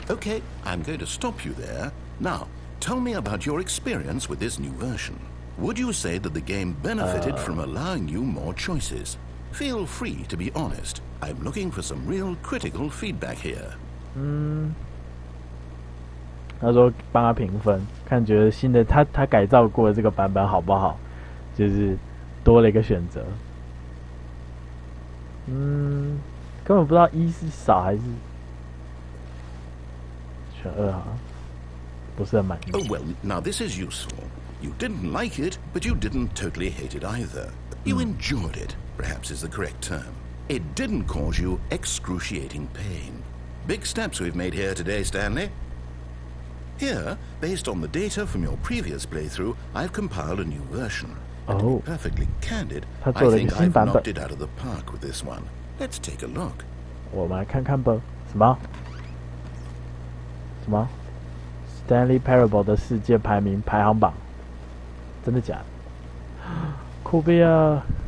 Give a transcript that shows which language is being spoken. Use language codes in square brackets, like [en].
[en] Okay, I'm going to stop you there. Now, tell me about your experience with this new version. Would you say that the game benefited from allowing you more choices? Feel free to be honest. I'm looking for some real critical feedback here. [zh] 他说帮他评分，看觉得新的他改造过的这个版本好不好？就是多了一个选择。根本不知道一是少还是选二哈，不是很满意。 [en] Oh well, now this is useful. You didn't like it, but you didn't totally hate it either. You enjoyed it, perhaps is the correct term. It didn't cause you excruciating pain. Big steps we've made here today, Stanley. Here, based on the data from your previous playthrough, I've compiled a new version. And to be perfectly candid, I think I've knocked it out of the park with this one. Let's take a look. [zh] 我们来看看吧。什么 ？Stanley Parable 的世界排名排行榜，真的假的？酷毙啊！